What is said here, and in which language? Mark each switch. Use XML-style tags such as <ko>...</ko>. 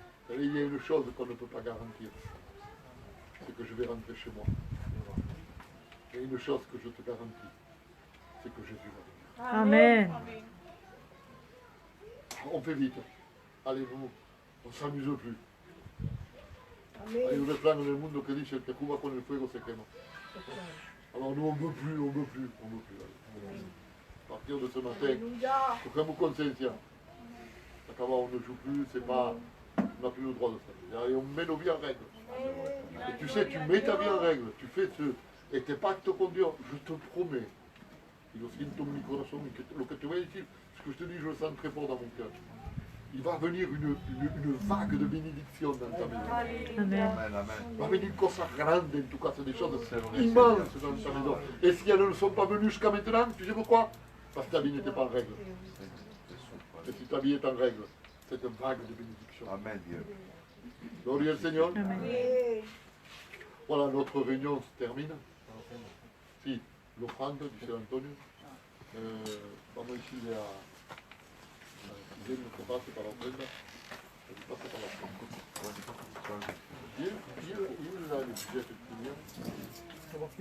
<fr>Et il y a une chose qu'on ne peut pas garantir, c'est que je vais rentrer chez moi. Et une chose que je te garantis, c'est que Jésus va venir. Amen. On fait vite. Allez, nous, on ne s'amuse plus.</fr> <es>Hay un refrán en el mundo que dice, el que juega con el fuego se quema.</es> <fr>Alors nous, on ne veut plus, on ne veut plus, on ne veut plus. Allez. À partir de ce matin, cogiamo conscience. Quand on ne joue plus, c'est pas, on n'a plus le droit de ça. Et on met nos vies en règle. Et tu sais, tu mets ta vie en règle, tu fais ce... Et tes pactes con Dieu, je te promets</fr> <es>y lo siento en mi corazón, y que lo que te voy a decir,</es> <fr>ce que je te dis, je le sens très fort dans mon cœur. Il va venir une vague de bénédiction dans ta maison. Amen. Amen, amen. Il va venir</fr> <es>cosas grandes en tu casa,</es> <fr>des choses immenses dans ta maison. Et si elles ne sont pas venues jusqu'à maintenant, tu sais pourquoi? Parce que ta vie n'était pas en règle. Et si ta vie est en règle, c'est une vague de bénédiction. Amen, Dieu.</fr> <es>Gloria al Seigneur.</es> <fr>Amen. Voilà, notre réunion se termine.</fr> <es>Si, l'offrande, dice Antonio. Vamos a decirle a Guillermo que pase para la ofrenda. Que pase para la ofrenda. Y él da el billete que tenía.</es>